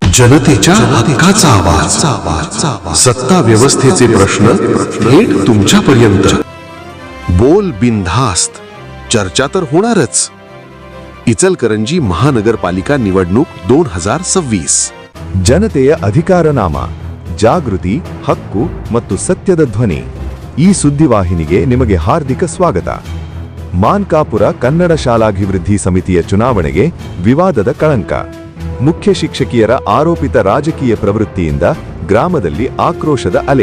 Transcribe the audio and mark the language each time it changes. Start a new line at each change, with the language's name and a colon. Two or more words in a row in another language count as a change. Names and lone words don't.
Marathi: जनतेच्या हक्काचा आवाज, सत्ता व्यवस्थेचे प्रश्न थेट तुमच्यापर्यंत. बोल बिनधास्त, चर्चा तर होणारच. इचलकरंजी महानगरपालिका निवडणूक 2026.
Kannada: ಜನತೆಯ ಅಧಿಕಾರನಾಮ, ಜಾಗೃತಿ, ಹಕ್ಕು ಮತ್ತು ಸತ್ಯದ ಧ್ವನಿ. ಈ ಸುದ್ದಿವಾಹಿನಿಗೆ ನಿಮಗೆ ಹಾರ್ದಿಕ ಸ್ವಾಗತ. ಮಾನ್ಕಾಪುರ ಕನ್ನಡ ಶಾಲಾಭಿವೃದ್ಧಿ ಸಮಿತಿಯ ಚುನಾವಣೆಗೆ ವಿವಾದದ ಕಳಂಕ. ಮುಖ್ಯ ಶಿಕ್ಷಕಿಯರ ಆರೋಪಿತ ರಾಜಕೀಯ ಪ್ರವೃತ್ತಿಯಿಂದ ಗ್ರಾಮದಲ್ಲಿ ಆಕ್ರೋಶದ ಅಲೆ.